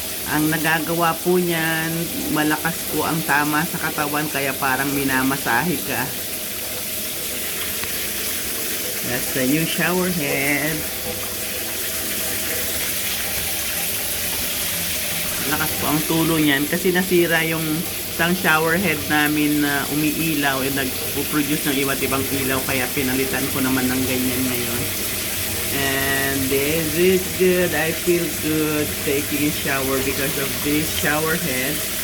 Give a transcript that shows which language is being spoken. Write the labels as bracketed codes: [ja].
[tl] Ang nagagawa po niyan, malakas po ang tama sa katawan kaya parang minamasahe ka. [en] That's the new shower head. [tl] Malakas po ang tulo niyan kasi nasira yung isang shower head namin na umiilaw at nag-produce ng iba't ibang ilaw kaya pinalitan ko naman ng ganyan ngayon. [en] And this is good. I feel good taking a shower because of this shower head.